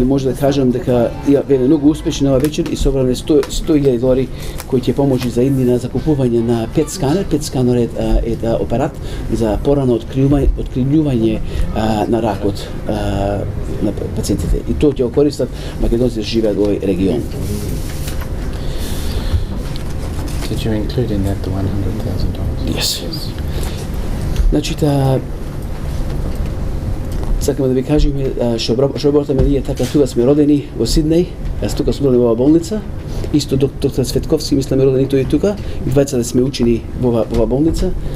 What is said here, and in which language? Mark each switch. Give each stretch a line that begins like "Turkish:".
Macedonian: И може да кажам дека е многу успешна ова вечер и собрале $100,000 кои ќе поможи за иднина за купување на PET сканер. PET сканер е апарат за порано откривање на ракот на пациентите. И тоа ќе користат македонците живеат во овој регион.
English: Did you include in that the $100,000? Yes.
Macedonian: Значи сакаме да ви кажеме што работиме ние така тука сме родени во Сиднеј, јас тука сум роден во оваа болница. Исто доктор Цветковски мислам родени тој и тука. И двајцата сме учени во оваа болница.